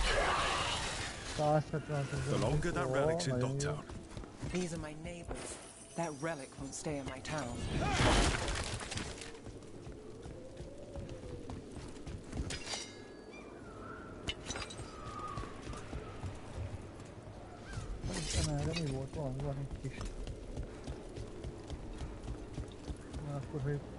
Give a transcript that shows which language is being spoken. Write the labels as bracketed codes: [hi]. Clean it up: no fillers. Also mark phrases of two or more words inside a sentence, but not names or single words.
[en] The longer that relic's in Docktown. These are my neighbors. That relic won't stay in my town. [hu] Erre mi volt? Van egy kis. Na akkor, hogy...